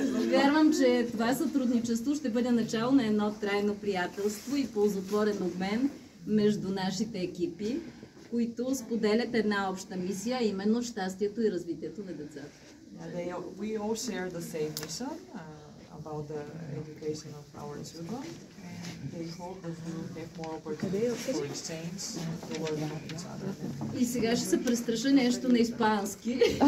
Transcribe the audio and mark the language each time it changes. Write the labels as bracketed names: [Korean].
[Bulgarian] Вярвам, че това сътрудничество ще бъде начало на едно трайно приятелство и ползотворен обмен между нашите екипи, които споделят една обща мисия, а именно щастието и развитието на децата. [English] We all share the same mission about the education of our children. They hope that we will have more opportunities for exchange to learn from each other. [Bulgarian] И сега ще се престраши нещо на испански.